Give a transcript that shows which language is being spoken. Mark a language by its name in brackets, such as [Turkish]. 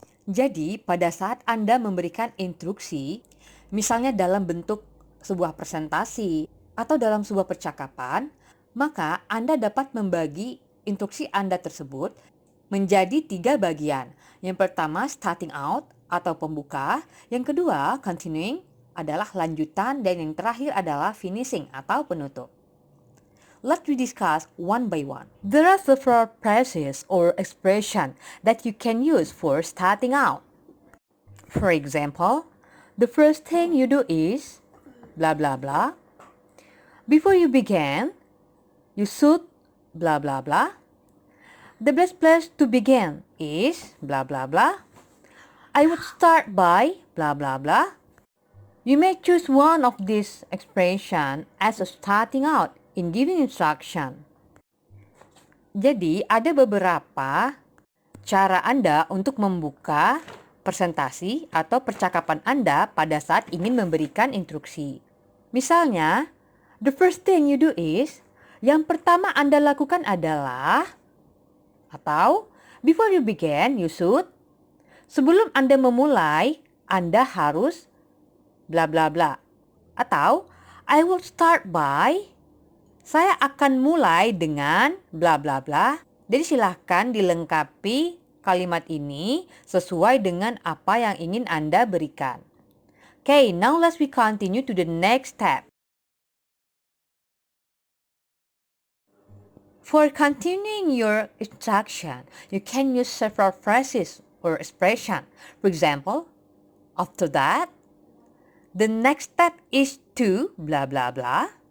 [Indonesian] Jadi, pada saat Anda memberikan instruksi, misalnya dalam bentuk sebuah presentasi atau dalam sebuah percakapan, maka Anda dapat membagi instruksi Anda tersebut menjadi 3 bagian. Yang pertama, starting out atau pembuka. Yang kedua, continuing adalah lanjutan. Dan yang terakhir adalah finishing atau penutup. [English] Let's we discuss one by one. There are several phrases or expressions that you can use for starting out. For example, the first thing you do is blah blah blah. Before you begin, you should blah blah blah. The best place to begin is blah blah blah. I would start by blah blah blah. You may choose one of these expressions as a starting out in giving instruction. [Indonesian] Jadi, ada beberapa cara Anda untuk membuka presentasi atau percakapan Anda pada saat ingin memberikan instruksi. [English] Misalnya, the first thing you do is, [Indonesian] yang pertama Anda lakukan adalah, [English] atau before you begin, you should. [Indonesian] Sebelum Anda memulai, Anda harus bla bla bla. Atau [English] I will start by, [Indonesian] saya akan mulai dengan bla bla bla. Jadi silahkan dilengkapi kalimat ini sesuai dengan apa yang ingin Anda berikan. [English] Okay, now let's we continue to the next step. For continuing your instruction, you can use several phrases or expression. For example, after that, the next step is to blah blah blah.